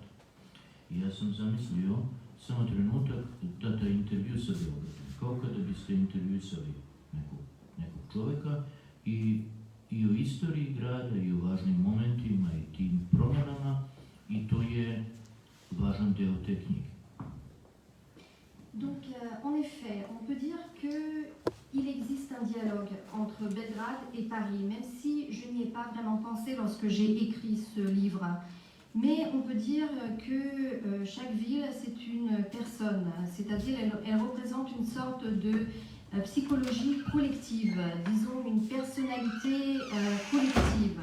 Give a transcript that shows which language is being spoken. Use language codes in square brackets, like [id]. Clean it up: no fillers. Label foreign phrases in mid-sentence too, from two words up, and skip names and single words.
[sr] I ja sam zamislio samo trenutak da taj intervju sa Beogradom, kao kada biste intervjuisali nekog čoveka i o istoriji grada i o važnim momentima i tim promjenama i to je važan deo te knjige. [fr] Donc, en effet, on peut dire qu'il existe un dialogue entre Belgrade et Paris, même si je n'y ai pas vraiment pensé lorsque j'ai écrit ce livre. Mais on peut dire que chaque ville, c'est une personne, c'est-à-dire elle représente une sorte de psychologie collective, disons une personnalité collective.